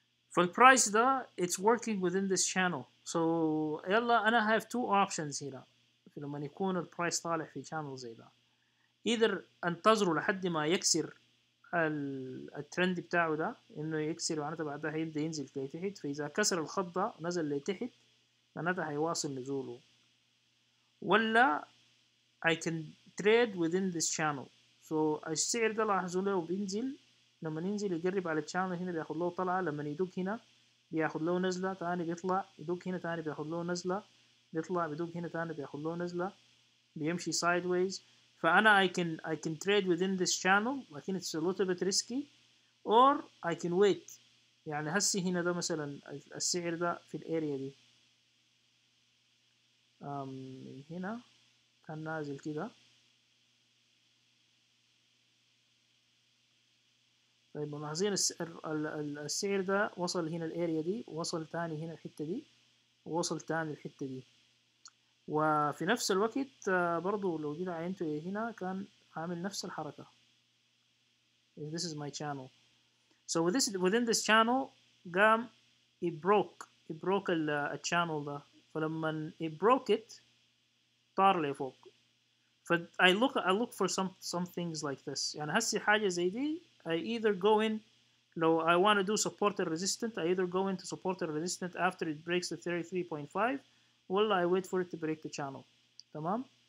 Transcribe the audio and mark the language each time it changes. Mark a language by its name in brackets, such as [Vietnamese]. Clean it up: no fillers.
[Arabic] فالبرايس ده [English] it's working within this channel. [Arabic] so يلا انا [English] have two options [Arabic] هنا لما يكون البرايس طالع في channel زي ده. either انتظروا لحد ما يكسر الترند بتاعه ده، انه يكسر معناتها بعدها هيبدا ينزل لتحت، فاذا كسر الخط ده ونزل لتحت معناتها هيواصل نزوله. [English] ولا I can trade within this channel. [Arabic] so السعر ده لاحظوا له بينزل، لما ينزل يقرب على الشانل هنا بياخد له طلعة، لما يدق هنا بياخد له نزلة تاني بيطلع، يدق هنا تاني بياخد له نزلة بيطلع، بيدق هنا تاني بياخد له نزلة، بيمشي sideways. [English] فأنا I can trade within this channel، [Arabic] لكن [English] it's a little bit risky. or I can wait. [Arabic] يعني هسي هنا ده مثلا السعر ده في الاريا دي من هنا كان نازل كده. طيب ملاحظين السعر ده وصل هنا الاريا دي، وصل تاني هنا الحتة دي، ووصل تاني الحتة دي. وفي نفس الوقت برضو لو جيت عينته هنا كان عامل نفس الحركة. [English] This is my channel. So within this channel قام it broke الchannel ده، فلما it broke it [Arabic] طار لفوق. [English] ف I look for some things like this. [Arabic] يعني هسي حاجة زي دي [English] I either go in، لو I want to do support and resistant I either go into support and resistant after it breaks the 33.5 ولا I wait for it to break the channel. تمام.